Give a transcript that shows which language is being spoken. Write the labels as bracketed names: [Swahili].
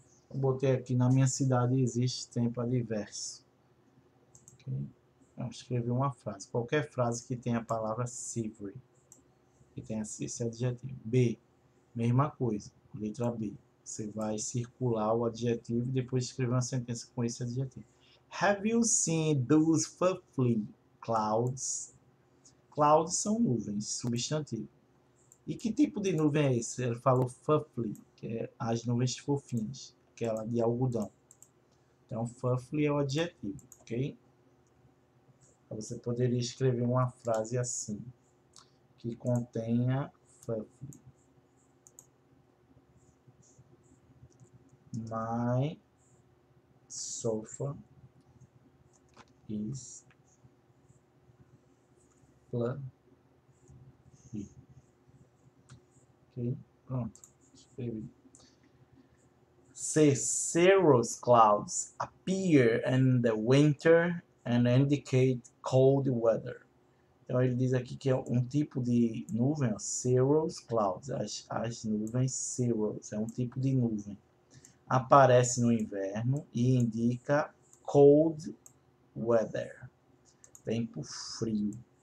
[Portuguese] Eu botei aqui, na minha cidade existe tempo adverso. Okay. Eu escrevi uma frase. Qualquer frase que tenha a palavra silvery, que tenha esse adjetivo. B, mesma coisa. Letra B. Você vai circular o adjetivo e depois escrever uma sentença com esse adjetivo. [English] Have you seen those fluffy clouds? [Portuguese] Clouds são nuvens, substantivo. E que tipo de nuvem é esse? Ele falou fluffy, que é as nuvens fofinhas, aquela de algodão. Então, fluffy é o adjetivo, ok? Você poderia escrever uma frase assim, que contenha fluffy. [English] My sofa is fluffy. [Portuguese] Ok, pronto. Escrevi. C. [English] Cirrus clouds appear in the winter and indicate cold weather. [Portuguese] Então ele diz aqui que é um tipo de nuvem, ó, cirrus clouds, as nuvens cirrus, é um tipo de nuvem. Aparece no inverno e indica [English] cold weather, [Portuguese] tempo frio.